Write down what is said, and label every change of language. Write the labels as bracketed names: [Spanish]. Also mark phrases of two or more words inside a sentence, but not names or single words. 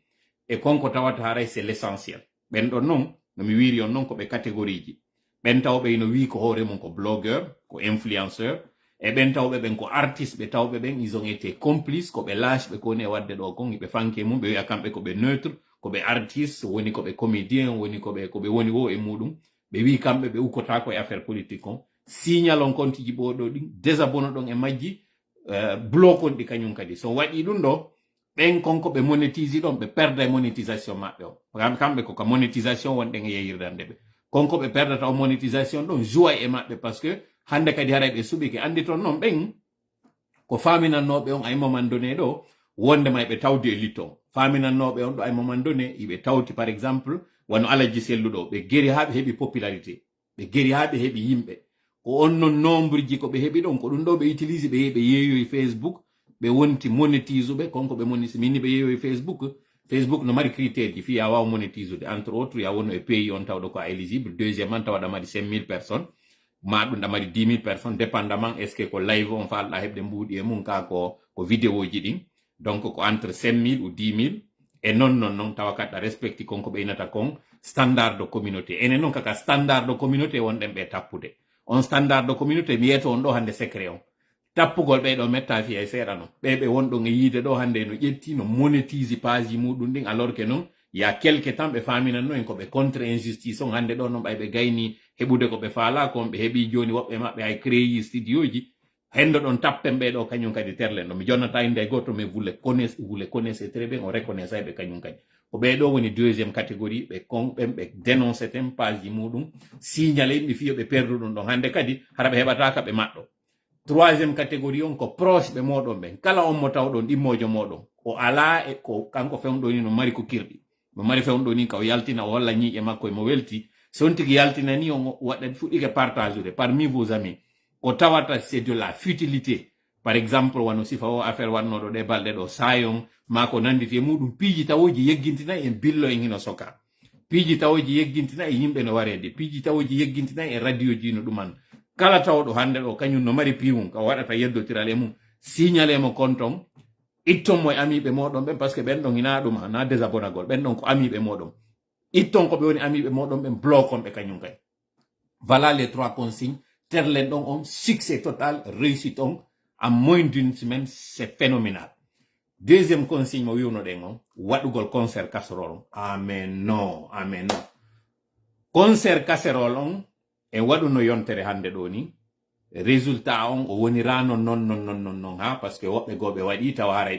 [Fula] e konko tawata haray [French] c'est l'essentiel [Fula] ɓen ɗon noon no mi wiri on noon ko ɓe catégorie ji ɓen tawɓe no wi ko hoore mum ko blogueur ko influenceur e ɓen tawɓe ɓen ko artiste ɓe tawɓe ɓen [French] ils ont été complices [Fula] ko ɓe lâche ko woni e wadde ɗo kon hiɓe fanke mum ɓe wiya kamɓe ko ɓe neutre ko ɓe artiste woni ko ɓe comédien woni ko ɓe woni wo e muɗum ɓe wi kamɓe ɓe ukkotako e [French] affaire politique [Fula] on signal on compte ji ɓoɗo ɗin désabonne ɗon e majji bloque on ɗi kañum kadi so waɗi ɗum ɗo ɓen konko ɓe monétise ɗon ɓe perda e monétisation maɓɓe o kamɓe koko monétisation wonɗen e yeyirdande ɓe konko ɓe perdata o monétisation ɗon joua e maɓɓe [French] par ce que [Fula] hande kadi haray ɓe suɓike andi toon noon ɓen ko faminannoɓe on ay [French] moment donné [Fula] ɗo wondema ɓe tawdi e litton faminannoɓe on ɗo ay [French] moment donné [Fula] iɓe tawti [French] par exemple [Fula] wano alaji selluɗo ɓe geri ha ɓe heeɓi popularité ɓe geri ha ɓe heeɓi yimɓe ko on non nombre ji ko ɓe heeɓi ɗon ko ɗum ɗo ɓe utilise ɓe yeeyoyi Facebook ɓe wonti monétise ɓe konko ɓe monétise minni ɓe yeeyoyi Facebook no mari critère ji fi ya wawa monétise ude [French] entre autres [Fula] ya wonno e pays on tawɗo ko [French] éligible deuxièmement [Fula] tawa ɗamari 5000 personnes ma ɗum ɗamari 10 000 personnes [French] dépendamment est ce que [Fula] ko live on falɗa heɓde mbuuɗi e mum ka ko vidéo ji ɗin donc ko [French] entre 5000 ou 10 000 [Fula] e non tawa kaɗɗa respecti konko ɓe inata kon [French] standard de communauté [Fula] enen noon kaka [French] standard de communauté [Fula] wonɗen ɓe tappude on [French] standard de communauté [Fula] mi yeeto on ɗo hande secret on tappugol ɓeyɗo metta fiya e seeɗa no ɓeɓe wonɗon e yiide ɗo hande no ƴetti no monétise page ji muɗum ɗin [French] alors que [Fula] non ya [French] quelque temps [Fula] ɓe faminanno en koɓe [French] contre injustice [Fula] on hande ɗo noon ɓay ɓe gayni heɓude koɓe faala kon ɓe heeɓi joni woɓɓe maɓɓe hay créyi studio ji hendo ɗon tappen ɓeɗo kañum kadi terlen ɗo mi jonnata inde goto [French] mais vous les connaissez très bien [Fula] on reconnaît ɓe kañum kadi ko ɓeɗo woni [French] deuxième catégorie [Fula] ɓe kon ɓen ɓe dénonce ten page ji muɗum signalé yimɓe fiyo ɓe perdu ɗum ɗon hande kadi hara ɓe heɓataka ɓe maɗɗo [French] troisième catégorie [Fula] on ko proche ɓe moɗon ɓen kala on mo tawɗon ɗimmojo moɗon o ala e ko kanko fewɗo ni no mari ko kirɗi mo mari fewɗo ni ka o yaltina o walla ñiiƴe makko e mo welti son tigi yaltina ni on waɗa fuɗɗike partage ude [French] parmi vos amis [Fula] ko tawata [French] c'est de la futilité par exemple [Fula] wano sifa o affaire wannoɗo ɗe balɗe ɗo sayon ma ko nanditi e muɗum piiji tawoji yeggintinayi en billo en hino soka piiji tawoji yeggintinayi e yimɓe no warede piiji tawoji yeggintinayi e radio ji no ɗuman kala tawɗo hande ɗo kañum no mari piwum ka waɗata yeddotiral e mum signalé mo konton itton mo e amiɓe moɗon ɓen [French] par ce que [Fula] ɓen ɗon ina ɗum na désabonnagol ɓen ɗon ko amiɓe moɗon itton ko ɓe woni amiɓe moɗon ɓen bloquon ɓe kañum kay [French] voilà les trois consignes [Fula] terlen ɗon on [French] succès total réussite [Fula] on [French] en moins d'une semaine c'est phénoménal deuxième consigne [Fula] mo wiwno ɗen on waɗugol [French] concert casserole [Fula] on amen non [French] concert casserole [Fula] on e waɗuno yontere hande ɗo ni résultat on o wonirano non ha [French] par ce que [Fula] woɓɓe goɓe waɗi tawa haray